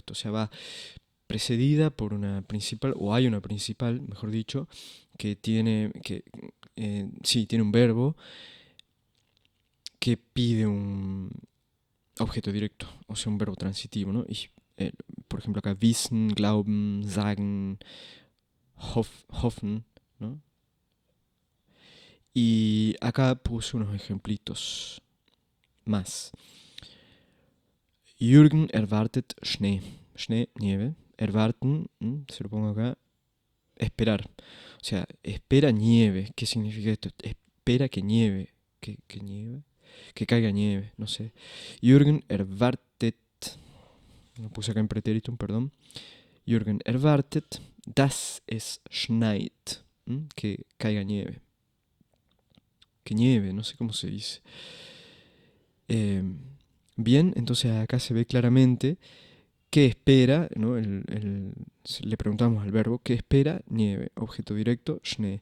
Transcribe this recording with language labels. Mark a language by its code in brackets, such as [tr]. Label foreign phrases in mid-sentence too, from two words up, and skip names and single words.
[es] O sea, va precedida por una principal, o hay una principal, mejor dicho, que tiene, tiene un verbo que pide un objeto directo, o sea, un verbo transitivo, ¿no? Por ejemplo, acá [de] wissen, glauben, sagen, hoffen, [es] ¿no? Y acá puse unos ejemplitos más. [de] Jürgen erwartet Schnee. [es] Schnee, nieve. Erwarten, se lo pongo acá, esperar. O sea, espera nieve. ¿Qué significa esto? Espera que nieve. ¿Que nieve? Que caiga nieve, no sé. Jürgen erwartet, lo puse acá en pretéritum, perdón. [de] Jürgen erwartet, dass es schneit. [es] Que caiga nieve. Que nieve, no sé cómo se dice. Bien, entonces acá se ve claramente qué espera, ¿no? Le preguntamos al verbo, ¿qué espera? Nieve. Objeto directo, Schnee.